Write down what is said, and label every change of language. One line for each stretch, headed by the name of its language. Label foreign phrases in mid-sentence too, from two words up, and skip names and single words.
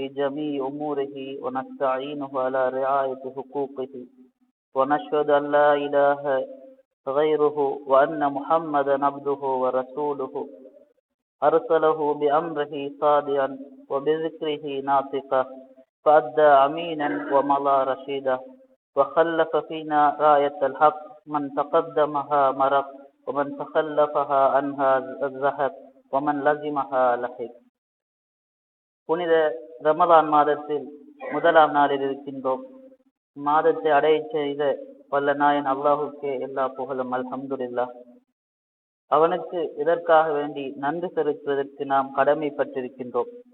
Arabic: جميع أموره ونستعينه على رعاية حقوقه، ونشهد أن لا إله غيره وأن محمدا عبده ورسوله أرسله بأمره صادعا وبذكره ناطقا، فأدى أمينا ومضى رشيدا، وخلف فينا راية الحق من تقدمها مرق ومن تخلفها عنها زهق ومن لزمها لحق.
Tamil: புனித ரமலான் மாதத்தில் முதலாம் நாளில் இருக்கின்றோம். மாதத்தை அடைய செய்த வல்ல நாயன் அல்லாஹுக்கே எல்லா புகழும். அல்ஹம்துலில்லாஹ். அவனுக்கு இதற்காக வேண்டி நன்றி செலுத்துவதற்கு நாம் கடமைப்பட்டிருக்கின்றோம்.